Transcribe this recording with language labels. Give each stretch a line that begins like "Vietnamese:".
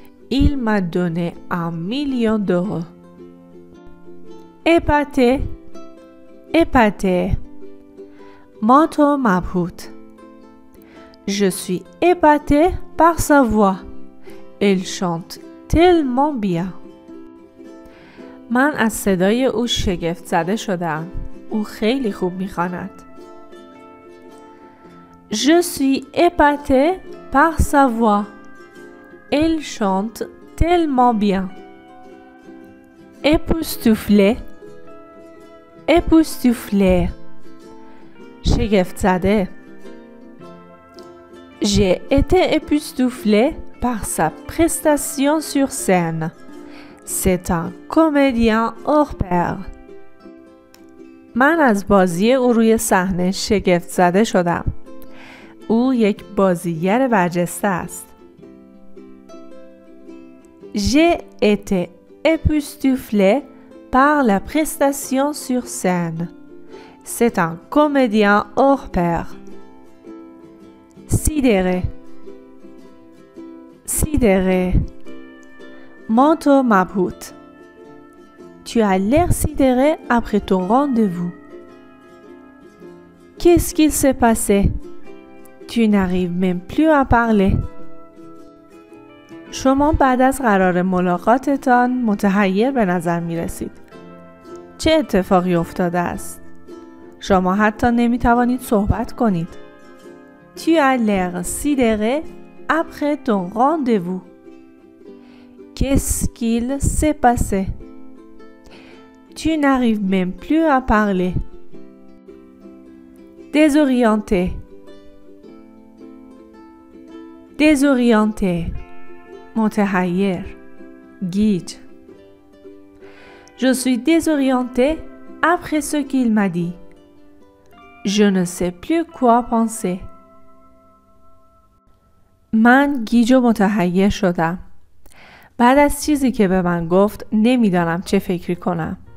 French: Il m'a donné 1 million d'euros. Épaté, épaté. Manteau مبهوت. Je suis épaté par sa voix. Elle chante tellement bien.
Persian: من از صدای او شگفت زده شدم. او خیلی خوب میخواند.
French: Je suis épaté par sa voix. Elle chante tellement bien. Époustouflé, époustouflé.
Persian: شگفت زده.
French: J'ai été époustouflé par sa prestation sur scène. C'est un comédien hors pair.
Persian: من از بازی او روی صحنه شگفت زده شدم. او یک بازیگر برجسته است.
French: J'ai été époustouflé par la prestation sur scène. C'est un comédien hors pair. Sidéré, sidéré. Manteau مبهوت. Tu as l'air sidéré après ton rendez-vous. Qu'est-ce qu'il s'est passé? Tu n'arrives même plus à parler.
Persian: شما بعد از قرار ملاقاتتان متحیر به نظر می رسید. چه اتفاقی افتاده است؟ شما حتی نمی توانید صحبت کنید.
French: Tu as l'air sidéré après ton rendez-vous. Qu'est-ce qu'il s'est passé? Tu n'arrives même plus à parler. Désorienté, désorienté.
Persian: متحیر، گیج.
French: Je suis désorienté après ce qu'il m'a dit. Je ne sais plus quoi penser.
Persian: من گیج و متحیر شدم. بعد از چیزی که به من گفت نمیدانم چه فکری کنم.